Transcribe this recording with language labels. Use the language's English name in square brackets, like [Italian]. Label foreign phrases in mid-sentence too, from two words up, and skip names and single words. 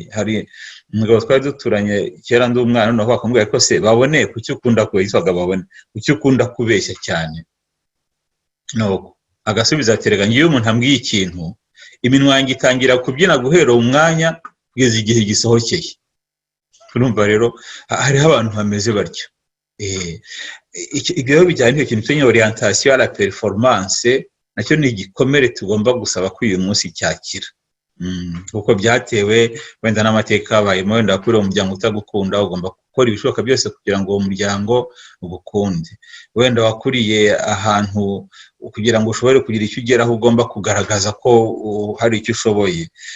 [Kinyarwanda] Hari umugabo twari duturanye kera ndi umwana, noneho akamubwira ko se babone kuki ukunda kubeshya, babone kuki ukunda kubeshya cyane. Nuko agasubiza ati rega ngiye umuntu ambwiye ikintu iminwa yanjye itangira kubyina guhera umwanya kugeza igihe gisohokeye. Urumva rero hariho abantu bameze batyo. Ibyo bijyanye n'icyo kintu cyitwa [French] orientation à la performance, [Kinyarwanda] nacyo ni igikomere tugomba gusaba ko uyu munsi cyakira. Kuko byatewe wenda n'amateka yabayemo, wenda wakuriye umuryango utagukunda, ugomba gukora ibishoboka byose kugira ngo uwo muryango ugukunde. Wenda wakuriye ahantu kugira ngo ushobore kugira icyo ugeraho ugomba kugaragaza ko hari icyo ushoboye.